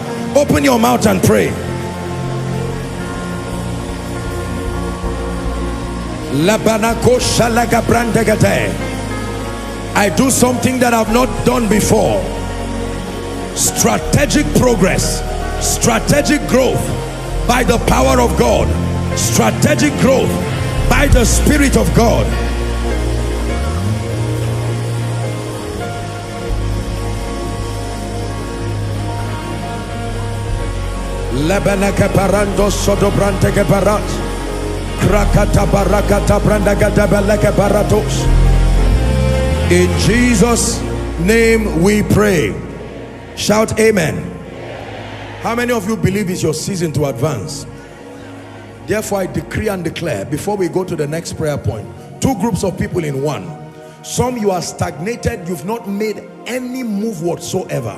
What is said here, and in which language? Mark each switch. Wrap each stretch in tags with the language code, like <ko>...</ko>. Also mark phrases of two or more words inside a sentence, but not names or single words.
<en>Open your mouth and pray. I do something that I've not done before. Strategic progress, strategic growth by the power of God, strategic growth by the Spirit of God. Lebeneke parando sodobrante ke parat. Krakata barakata brandagata beleke baratos. In Jesus' name we pray. Shout amen. How many of you believe it's your season to advance? Therefore I decree and declare, before we go to the next prayer point, two groups of people in one. Some, you are stagnated, you've not made any move whatsoever.</en>